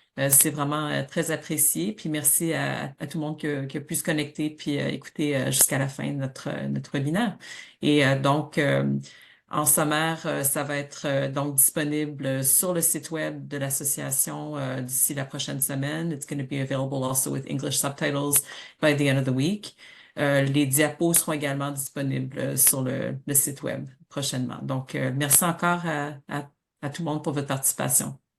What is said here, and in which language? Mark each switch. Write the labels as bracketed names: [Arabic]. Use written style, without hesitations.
[French] C'est vraiment très apprécié. Puis merci à tout le monde qui a pu se connecter puis écouter jusqu'à la fin de notre webinaire. Et donc, en sommaire, ça va être donc disponible sur le site web de l'association d'ici la prochaine semaine. [English] It's going to be available also with English subtitles by the end of the week. [French] Les diapos seront également disponibles sur le site web prochainement. Donc, merci encore à tout le monde pour votre participation.